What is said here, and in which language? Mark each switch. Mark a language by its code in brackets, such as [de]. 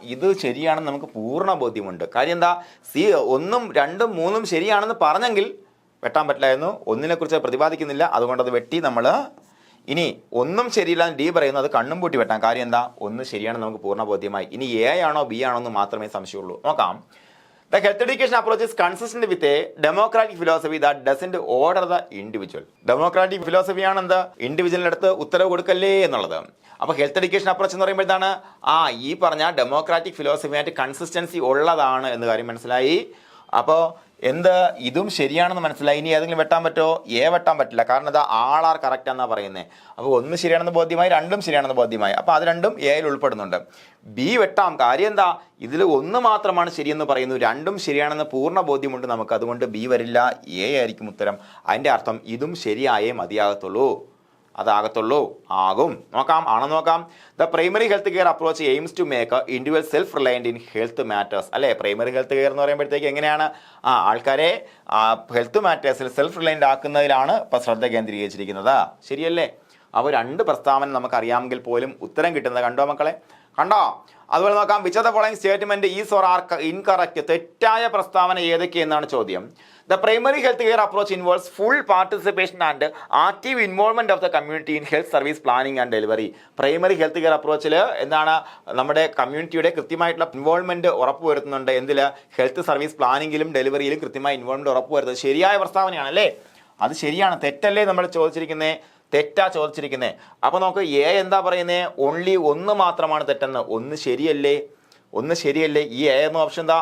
[ml] ഇത് ശരിയാണെന്ന് നമുക്ക് പൂർണ്ണ ബോധ്യമുണ്ട്. കാര്യം എന്താ? സി 1ഉം 2ഉം 3ഉം ശരിയാണെന്ന് പറഞ്ഞെങ്കിൽ വെട്ടാൻ പറ്റില്ലായിരുന്നു. 1നെക്കുറിച്ച് പ്രതിപാദിക്കുന്നില്ല. അതുകൊണ്ട് അത് വെട്ടി നമ്മൾ. ഇനി 1ഉം ശരിയില്ല ഡി പറയുന്നു. അത് കണ്ണും പൂട്ടി വെട്ടാം. കാര്യം എന്താ? 1 ശരിയാണെന്ന് നമുക്ക് പൂർണ്ണ ബോധ്യമായി. ഇനി എ ആണോ ബി ആണോ എന്ന് മാത്രമേ സംശയമുള്ളൂ. നോക്കാം. [en] The health education approach is consistent with a democratic philosophy that doesn't order the individual. Democratic philosophy [ml] ആണ് എന്ത്? ഇൻഡിവിജ്വലിൻ്റെ അടുത്ത് ഉത്തരവ് കൊടുക്കല്ലേ എന്നുള്ളത്. അപ്പോൾ ഹെൽത്ത് എഡ്യൂക്കേഷൻ അപ്രോച്ച് എന്ന് പറയുമ്പോൾ എന്താണ്? ഈ പറഞ്ഞ ഡെമോക്രാറ്റിക് ഫിലോസഫിയായിട്ട് കൺസിസ്റ്റൻസി ഉള്ളതാണ് എന്ന് കാര്യം മനസ്സിലായി. അപ്പോൾ ഇതും ശരിയാണെന്ന് മനസ്സിലായി. ഇനി ഏതെങ്കിലും വെട്ടാൻ പറ്റുമോ? എ വെട്ടാൻ പറ്റില്ല. കാരണം അത് ആർ കറക്റ്റ് എന്നാണ് പറയുന്നത്. അപ്പോൾ 1 ശരിയാണെന്ന് ബോധ്യമായി, 2ഉം ശരിയാണെന്ന് ബോധ്യമായി. അപ്പോൾ അത് 2ഉം എയിൽ ഉൾപ്പെടുന്നുണ്ട്. ബി വെട്ടാം. കാര്യം എന്താ? ഇതിൽ 1 മാത്രമാണ് ശരിയെന്ന് പറയുന്നു, 2ഉം ശരിയാണെന്ന് പൂർണ്ണ ബോധ്യമുണ്ട് നമുക്ക്. അതുകൊണ്ട് ബി വരില്ല, എ ആയിരിക്കും ഉത്തരം. അതിൻ്റെ അർത്ഥം ഇതും ശരിയായേ മതിയാകത്തുള്ളൂ. അതാകത്തുള്ളൂ. ആകും. നോക്കാം. ആണെന്ന് നോക്കാം. [en] The primary health care approach aims to make individual self reliant in health matters അല്ലേ? [ml] പ്രൈമറി ഹെൽത്ത് കെയർ എന്ന് പറയുമ്പോഴത്തേക്ക് എങ്ങനെയാണ്? ആൾക്കാരെ ഹെൽത്ത് മാറ്റേഴ്സിൽ സെൽഫ് റിലയൻറ്റ് ആക്കുന്നതിലാണ് ഇപ്പോൾ ശ്രദ്ധ കേന്ദ്രീകരിച്ചിരിക്കുന്നത്. ശരിയല്ലേ? അപ്പോൾ 2 പ്രസ്താവന നമുക്കറിയാമെങ്കിൽ പോലും ഉത്തരം കിട്ടുന്നത് കണ്ടോ മക്കളെ? കണ്ടോ? അതുപോലെ നോക്കാം. [en] Which of the following statement is or are incorrect? [ml] തെറ്റായ പ്രസ്താവന ഏതൊക്കെയെന്നാണ് ചോദ്യം. [en] The primary health care approach involves full participation and active involvement of the community in health service planning and delivery. [ml] Primary health care അപ്രോച്ചിൽ എന്താണ്? നമ്മുടെ കമ്മ്യൂണിറ്റിയുടെ കൃത്യമായിട്ടുള്ള involvement ഉറപ്പുവരുത്തുന്നുണ്ട്. എന്തിൽ? Health service പ്ലാനിങ്ങിലും ഡെലിവറിയിലും കൃത്യമായ involvement ഉറപ്പുവരുത്തുന്നത് ശരിയായ പ്രസ്താവനയാണ് അല്ലേ? അത് ശരിയാണ്. തെറ്റല്ലേ നമ്മൾ ചോദിച്ചിരിക്കുന്നത്? തെറ്റാ ചോദിച്ചിരിക്കുന്നത്. അപ്പോൾ നമുക്ക് എ എന്താ പറയുന്നത്? ഓൺലി 1 മാത്രമാണ് തെറ്റെന്ന്. 1 ശരിയല്ലേ? 1 ശരിയല്ലേ? ഈ എ എന്ന ഓപ്ഷൻ എന്താ?